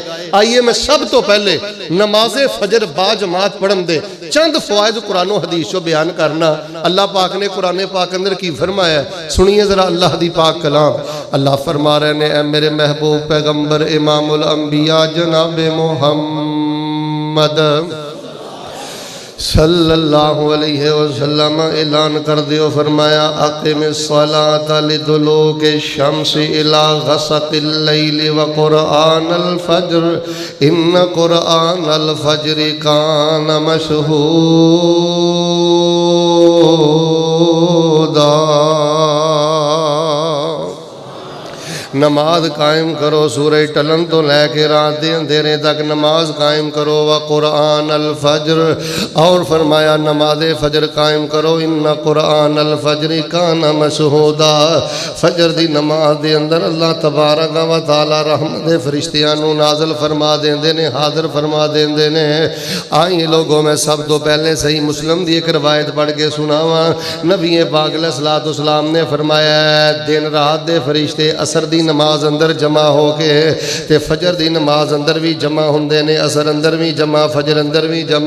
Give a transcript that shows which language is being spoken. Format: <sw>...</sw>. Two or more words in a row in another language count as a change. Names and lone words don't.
<pa>آئیے میں سب توں پہلے نمازِ فجر باجماعت پڑھن دے چند فوائد قرآن اور حدیث چوں بیان کرنا. اللہ پاک نے قرآن پاک اندر کی فرمایا، سنیے ذرا اللہ دی پاک کلام. اللہ فرما رہے نے، اے میرے محبوب پیغمبر</pa> <ar>امام الانبیاء जनाब मोहम्मद صلی اللہ علیہ وسلم</ar> <pa>اعلان کر دیو، فرمایا</pa> <ar>أقم الصلاة لدلوك الشمس إلى غسق الليل وقرآن الفجر إن قرآن الفجر كان مشهودا.</ar> <pa>نماز قائم کرو، سورج ڈھلن توں لے کے رات کے اندھیرے تک نماز قائم کرو.</pa> <ar>وقرآن الفجر,</ar> <ur>اور فرمایا نماز فجر قائم کرو.</ur> <ar>إن قرآن الفجر كان مشهودا.</ar> <pa>فجر دی نماز دے اندر اللہ تبارک و تعالیٰ رحمت دے فرشتیاں نوں نازل فرما دیندے نے، حاضر فرما دیندے نے. آئی لوگوں میں سب توں پہلے صحیح مسلم دی اک روایت پڑھ کے سناواں. نبی پاک</pa> <ar>علیہ الصلاۃ والسلام</ar> <pa>نے فرمایا، دن رات دے فرشتے عصر دی نماز اندر جمع ہو کے تے فجر دی نماز اندر بھی جمع ہوندے نے، عصر اندر بھی جمع، فجر اندر بھی جمع.</pa>